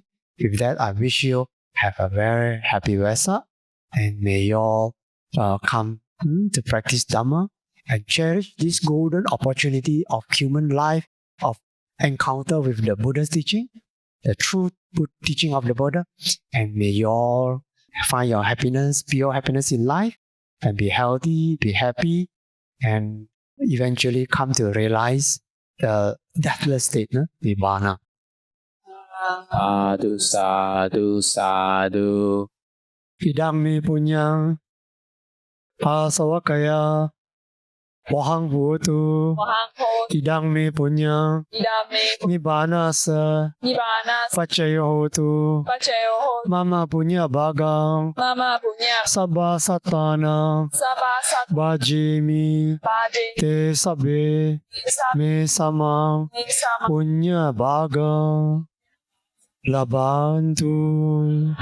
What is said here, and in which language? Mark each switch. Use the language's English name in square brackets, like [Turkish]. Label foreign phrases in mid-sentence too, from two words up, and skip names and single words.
[English] With that, I wish you have a very happy Vesak, and may you all come to practice Dhamma and cherish this golden opportunity of human life, of encounter with the Buddha's teaching, the true teaching of the Buddha, and may you all find your happiness, pure happiness in life, and be healthy, be happy, and eventually come to realize the deathless state, Nibbana. [Pali] Sadhu, sadhu, sadhu. Idam me punyang pasawakaya wahang bhutu idam me punyang nibbanasa pacayo hotu mama punya bhagam sabba sattana bhajimi te sabbe me samam punya bhagam labantu.